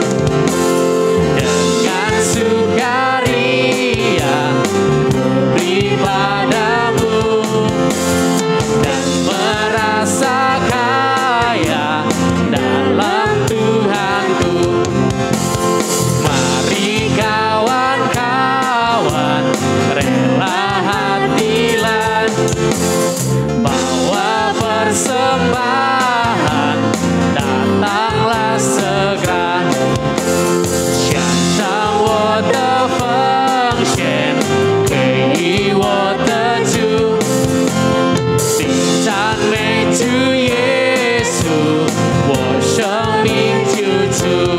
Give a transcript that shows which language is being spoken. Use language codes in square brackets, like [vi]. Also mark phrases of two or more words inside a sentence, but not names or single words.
[id] dengan sukaria beri padamu dan merasa kaya dalam Tuhanku. Mari kawan-kawan, rela hatilah, bawa persembahan, datanglah segera. [zh] 献上我的奉献给我的主，并赞美主耶稣，我生命救主。